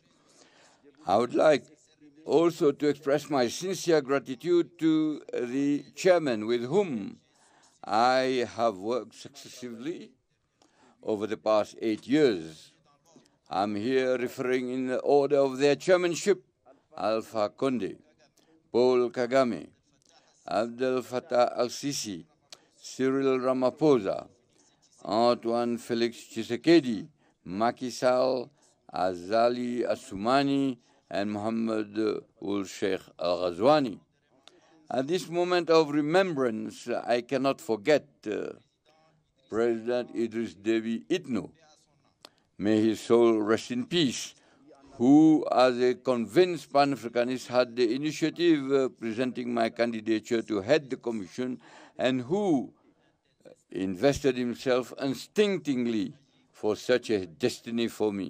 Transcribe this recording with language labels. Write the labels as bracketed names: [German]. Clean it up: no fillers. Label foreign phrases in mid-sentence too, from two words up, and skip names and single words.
[English] I would like also to express my sincere gratitude to the chairman with whom I have worked successively over the past 8 years. I'm here referring in the order of their chairmanship: Alpha Conde, Paul Kagame, Abdel Fattah al-Sisi, Cyril Ramaphosa, Antoine Felix Tshisekedi, Macky Sall, Azali Assoumani, and Mohammed Sheikh Al-Ghazwani. At this moment of remembrance, I cannot forget President Idris Deby Itno. May his soul rest in peace, who, as a convinced Pan-Africanist, had the initiative presenting my candidature to head the Commission, and who invested himself unstintingly for such a destiny for me.